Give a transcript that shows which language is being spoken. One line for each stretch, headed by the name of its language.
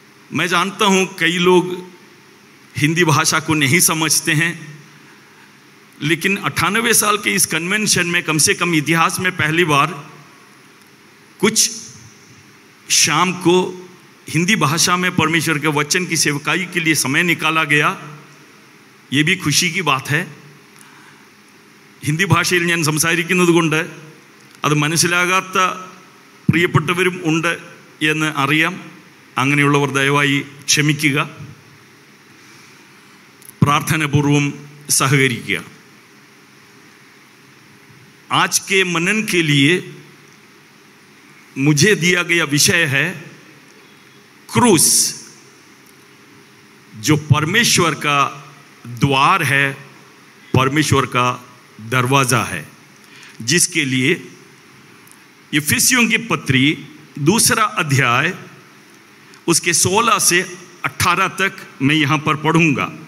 Hindi: मैं जानता हूं कई लोग हिंदी भाषा को नहीं समझते हैं, लेकिन 98 साल के इस कन्वेंशन में कम से कम इतिहास में पहली बार कुछ शाम को हिंदी भाषा में परमेश्वर के वचन की सेवकाई के लिए समय निकाला गया। ये भी खुशी की बात है।
Malayalam: ഹിന്ദി ഭാഷയിൽ ഞാൻ സംസാരിക്കുന്നത് കൊണ്ട് അത് മനസ്സിലാകാത്ത പ്രിയപ്പെട്ടവരും ഉണ്ട് എന്ന് അറിയാം. അങ്ങനെയുള്ളവർ ദയവായി ക്ഷമിക്കുക, പ്രാർത്ഥനാപൂർവം सहകരിക്കുക.
Hindi: आज के मनन के लिए मुझे दिया गया विषय है क्रूस, जो परमेश्वर का द्वार है, परमेश्वर का दरवाजा है, जिसके लिए इफिसियों की पत्री 2 अध्याय उसके 16 से 18 तक मैं यहां पर पढ़ूंगा.